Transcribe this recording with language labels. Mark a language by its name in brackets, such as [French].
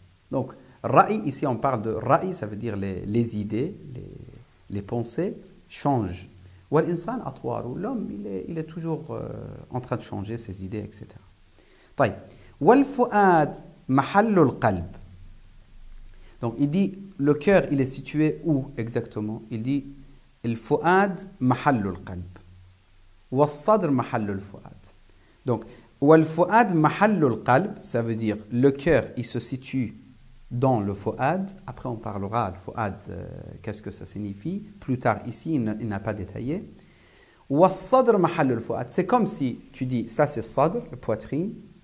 [French] Donc, ra'i, ici on parle de ra'i, ça veut dire les idées, les pensées changent. L'homme, il est toujours en train de changer ses idées, etc. [Arabic] طيب. والفؤاد محل القلب. [French] Donc il dit le cœur il est situé où exactement? Il dit [Arabic] الفؤاد محل القلب والصدر محل الفؤاد. [French] Donc [Arabic] والفؤاد محل القلب, [French] ça veut dire le cœur il se situe dans le fuad. Après on parlera le fuad, qu'est-ce que ça signifie plus tard. Ici il n'a pas détaillé. [Arabic] والصدر محل الفؤاد, [French] c'est comme si tu dis ça c'est sadr, le poitrine.